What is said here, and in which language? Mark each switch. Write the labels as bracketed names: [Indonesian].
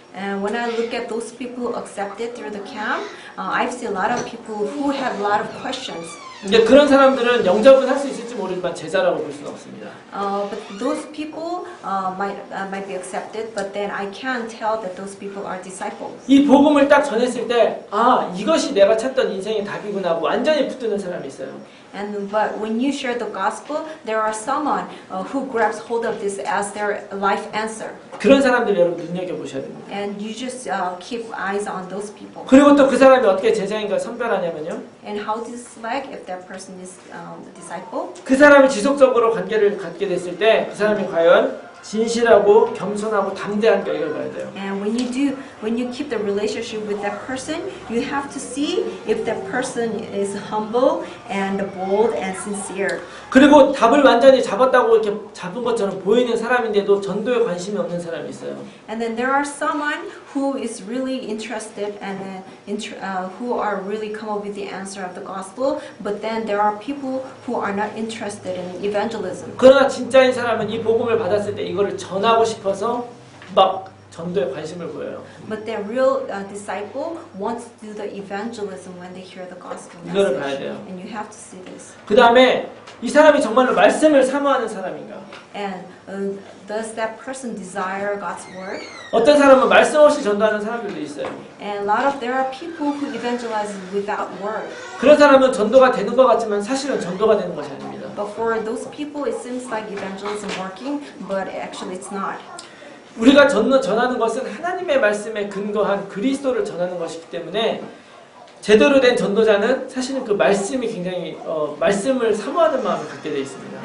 [English] And when I look at those people accepted through the camp, I've seen a lot of people who have a lot of questions. [Korean] 이제 그런 사람들은 영접은 할 수 있을지 모르지만 제자라고 볼 수는 없습니다. [English] But those people might be accepted, but then I can't tell that those people are disciples. [Korean] 이 복음을 딱 전했을 때, 아, 이것이 내가 찾던 인생의 답이구나 하고 완전히 붙드는 사람이 있어요. [English] But when you share the gospel, there are someone who grabs hold of this as their life answer. [Korean] 그런 사람들 여러분 눈여겨보셔야 됩니다. [English] And you just keep eyes on those people. [Korean] 그리고 또 그 사람이 어떻게 제자인가 선별하냐면요. [English] And how do you select if that person is the disciple? [Korean] 그 사람이 지속적으로 관계를 갖게 됐을 때 그 사람이 과연 진실하고 겸손하고 담대한가 이걸 봐야 돼요. [English] And when you keep the relationship with that person, you have to see if that person is humble and bold and sincere. [Korean] 그리고 답을 완전히 잡았다고 이렇게 잡은 것처럼 보이는 사람인데도 전도에 관심이 없는 사람이 있어요. [English] And then there are someone who is really interested and who are really come up with the answer of the gospel, but then there are people who are not interested in evangelism. [Korean] 그러나 진짜인 사람은 이 복음을 받았을 때 이거를 전하고 싶어서 막 전도에 관심을 보여요. [English] But the real disciple wants to do the evangelism when they hear the gospel [Korean] 이거를 봐야 [English] message. [Korean] 돼요. [English] And you have to see this. [Korean] 그 다음에 이 사람이 정말로 말씀을 사모하는 사람인가? [English] And does that person desire God's word? [Korean] 어떤 사람은 말씀 없이 전도하는 사람들도 있어요. [English] And there are people who evangelize without word. [Korean] 그런 사람은 전도가 되는 것 같지만 사실은 전도가 되는 것이 아닙니다. [English] But for those people, it seems like evangelism working, but actually it's not. [Korean] 우리가 전하는 것은 하나님의 말씀에 근거한 그리스도를 전하는 것이기 때문에 제대로 된 전도자는 사실은 그 말씀이 굉장히 말씀을 사모하는 마음을 갖게 되어 있습니다.